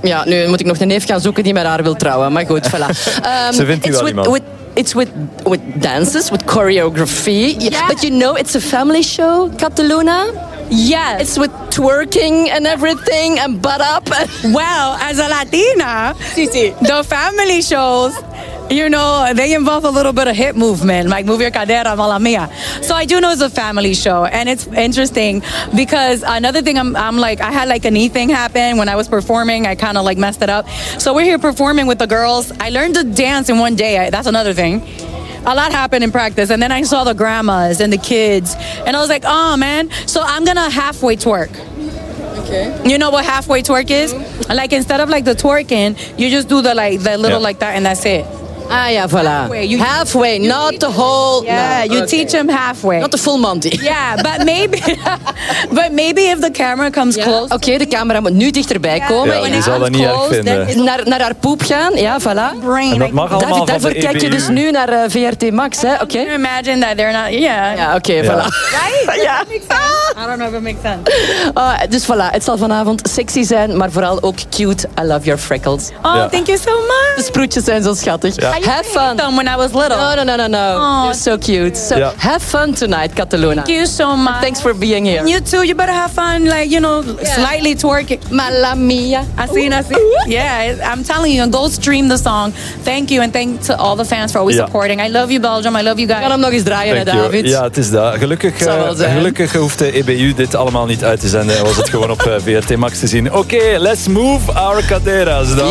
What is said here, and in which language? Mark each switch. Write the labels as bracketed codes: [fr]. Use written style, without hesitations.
[nl] Ja, nu moet ik nog een neef gaan zoeken die met haar wil trouwen. Maar goed, voilà. Ze vindt die wel iemand. [en] It's with dances, with choreography. Yeah. But you know, it's a family show, Kat de Luna. Yes. It's with twerking and everything and butt up. Well, as a Latina, the family shows, you know, they involve a little bit of hip movement, like Move Your Cadera, Mala Mia. So I do know it's a family show, and it's interesting because another thing, I'm like, I had like a knee thing happen when I was performing. I kind of like messed it up. So we're here performing with the girls. I learned to dance in one day. That's another thing. A lot happened in practice, and then I saw the grandmas and the kids, and I was like, oh man, so I'm gonna halfway twerk. Okay. You know what halfway twerk is? Mm-hmm. Like, instead of like the twerking, you just do the little like that, and that's it. [nl] Ah ja, voilà. [en] Halfway, not the whole. Yeah, you teach them halfway. Not the full Monty. Yeah, but maybe. But maybe if the camera comes close. [nl] Oké, de camera moet nu dichterbij komen. Ja, die zal dat niet erg vinden. Naar haar poep gaan, ja, voilà. En dat mag allemaal van de EBU. Daarvoor kijk je dus nu naar VRT Max, hè? Oké. [en] Can you imagine that they're not, yeah. [nl] Ja, oké, voilà. [en] Right? Ja. I don't know if it makes sense. [nl] Dus voilà, het zal vanavond sexy zijn, maar vooral ook cute. [en] I love your freckles. Oh, thank you so much. [nl] De sproetjes zijn zo schattig. [en] Have fun. I used to hate them when I was little. No. Aww, you're so cute. So have fun tonight, Cataluna. Thank you so much. And thanks for being here. You too. You better have fun, like, you know, slightly twerking. Mala mia. I see. Yeah, I'm telling you, go stream the song. Thank you, and thank to all the fans for always supporting. I love you, Belgium. I love you guys. [nl] Ik kan hem nog eens draaien, David. Ja, het is dat. Gelukkig hoeft de EBU dit allemaal niet uit te zenden. Was het gewoon op VRT Max te zien. Oké, [en] let's move our caderas [nl] dan.